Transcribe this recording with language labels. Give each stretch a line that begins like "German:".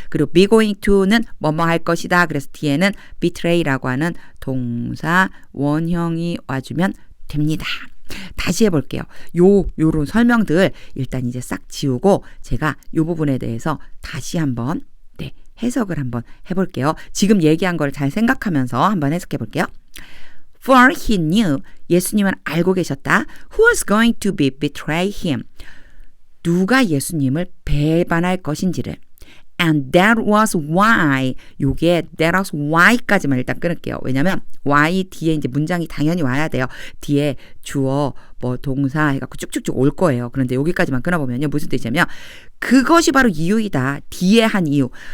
Korean: 그리고 be going to는 뭐뭐 할 것이다. 그래서 뒤에는 betray라고 하는 동사 원형이 와주면 됩니다. 다시 해볼게요. 요런 설명들 일단 이제 싹 지우고 제가 요 부분에 대해서 다시 한번 해석을 한번 해볼게요. 지금 얘기한 걸 잘 생각하면서 한번 해석해 볼게요.
English: For he knew.
Korean: 예수님은 알고 계셨다.
English: Who was going to betray him.
Korean: 누가 예수님을 배반할 것인지를.
English: And that was why.
Korean: 요게
English: that was why
Korean: 까지만 일단 끊을게요. 왜냐면 why 뒤에 이제 문장이 당연히 와야 돼요. 뒤에 주어 뭐 동사 해갖고 쭉쭉쭉 올 거예요. 그런데 여기까지만 끊어보면요. 무슨 뜻이냐면 그것이 바로 이유이다. 뒤에 한 이유.